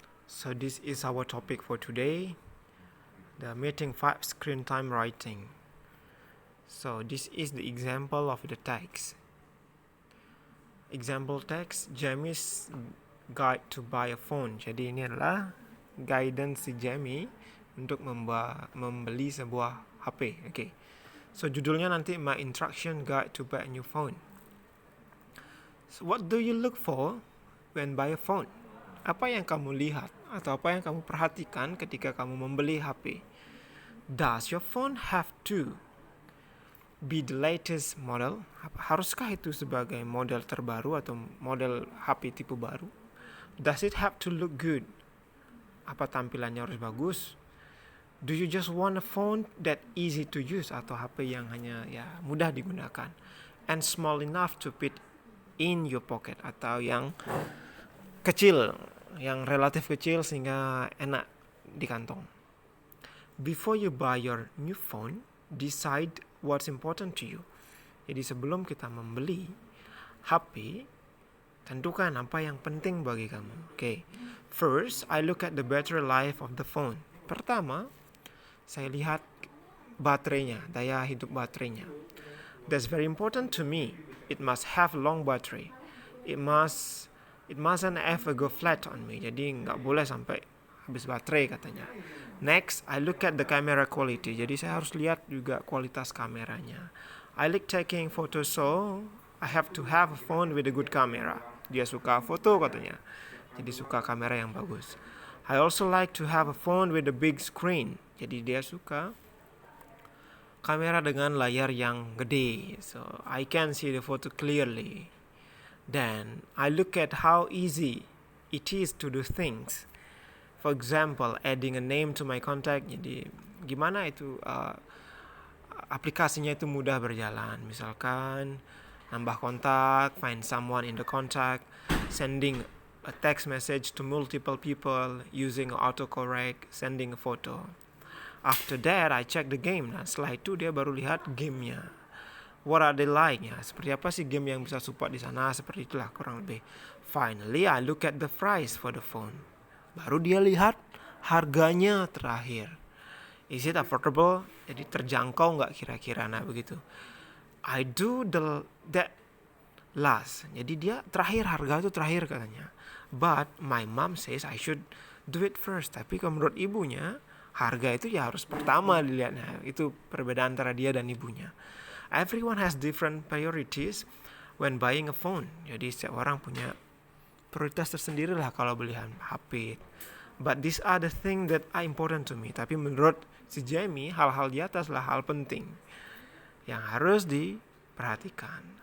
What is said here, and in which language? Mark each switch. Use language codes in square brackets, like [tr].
[en] So, this is our topic for today, the meeting 5 screen time writing. So, this is the example of the text. Example text, Jamie's guide to buy a phone. [id] Jadi ini adalah guidance si Jamie untuk membeli sebuah HP. [en] Okay. So, [id] judulnya nanti [en] My Instruction Guide to Buy a New Phone. So, what do you look for when buy a phone? [id] Apa yang kamu lihat atau apa yang kamu perhatikan ketika kamu membeli HP? [en] Does your phone have to be the latest model? [id] Haruskah itu sebagai model terbaru atau model HP tipe baru? [en] Does it have to look good? [id] Apa tampilannya harus bagus? [en] Do you just want a phone that easy to use [id] atau HP yang hanya mudah digunakan [en] and small enough to fit in your pocket [id] atau yang kecil, yang relatif kecil sehingga enak di kantong. [en] Before you buy your new phone, decide what's important to you. [id] Jadi sebelum kita membeli HP, tentukan apa yang penting bagi kamu. Okay. [en] First, I look at the battery life of the phone. [id] Pertama, saya lihat baterainya, daya hidup baterainya. [en] That's very important to me. It must have long battery. It mustn't ever go flat on me. [id] Jadi nggak boleh sampai habis baterai katanya. [en] Next, I look at the camera quality. [id] Jadi saya harus lihat juga kualitas kameranya. [en] I like taking photos, so I have to have a phone with a good camera. [id] Dia suka foto katanya. Jadi suka kamera yang bagus. [en] I also like to have a phone with a big screen. [id] Jadi dia suka kamera dengan layar yang gede. [en] So I can see the photo clearly. Then I look at how easy it is to do things. For example, adding a name to my contact. [id] Jadi gimana itu aplikasinya itu mudah berjalan. Misalkan nambah kontak, [en] find someone in the contact, sending a text message to multiple people using autocorrect, sending a photo. After that, I check the game. [id] Nah, setelah itu dia baru lihat gamenya. [en] What are they like? [id] Ya, seperti apa sih game yang bisa support di sana? Seperti itulah kurang lebih. [en] Finally, I look at the price for the phone. [id] Baru dia lihat harganya terakhir. [en] Is it affordable? [id] Jadi terjangkau nggak kira-kira? Nah begitu. [en] I do that last. [id] Jadi dia terakhir, harga itu terakhir katanya. [en] But my mom says I should do it first. [id] Tapi kalau menurut ibunya, harga itu ya harus pertama dilihat. Nah, itu perbedaan antara dia dan ibunya. [en] Everyone has different priorities when buying a phone. [id] Jadi setiap orang punya prioritas tersendiri lah kalau beli HP. [en] But these are the things that are important to me. [id] Tapi menurut si Jamie, hal-hal di atas lah hal penting yang harus diperhatikan.